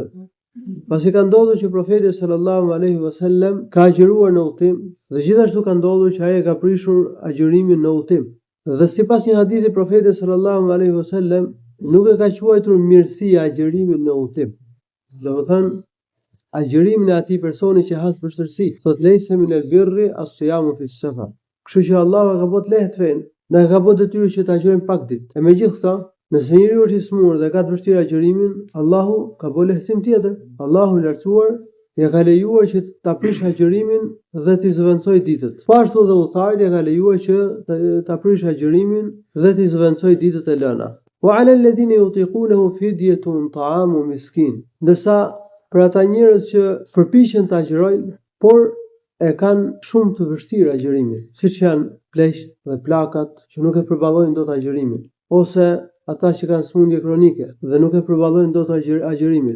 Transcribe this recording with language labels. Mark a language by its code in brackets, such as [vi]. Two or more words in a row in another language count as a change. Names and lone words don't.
[sq] Pasi ka ndodhur që Profeti [ar] صلى الله عليه وسلم [sq] ka agjëruar në udhtim, dhe gjithashtu ka ndodhur që ai ka prishur agjërimin në udhtim. Dhe sipas një hadithi Profetit [ar] صلى الله عليه وسلم [sq] nuk e ka quajtur mirësia agjërimin në udhtim. Domethënë agjërimin e atij personi që has vështirësi, thot [ar] ليس من البر الصيام في السفر. [sq] Kështu që Allahu ka bërë lehtë fen, na ka bërë detyrë që të agjërojmë pak ditë. E megjithatë, nëse njeriu është i smur dhe ka të vështirë agjërimin, Allahu ka bërë lehtësim tjetër. Allahu i lartësuar ja ka lejuar që ta prish agjërimin dhe t'i zëvendësoj ditët. Po ashtu edhe udhëtarit ja ka lejuar që ta prish agjërimin dhe t'i zëvendësoj ditët e lëna. [ar] وعلى الذين يطيقونه فدية طعام مسكين. [sq] Ndërsa për ata njerëz që përpiqen të agjërojnë, por e kanë shumë të vështirë agjërimin, siç janë pleqt dhe plakat që nuk e përballojnë dot agjërimin, ose ata që kanë smundje kronike dhe nuk e përballojnë dot agjërimin.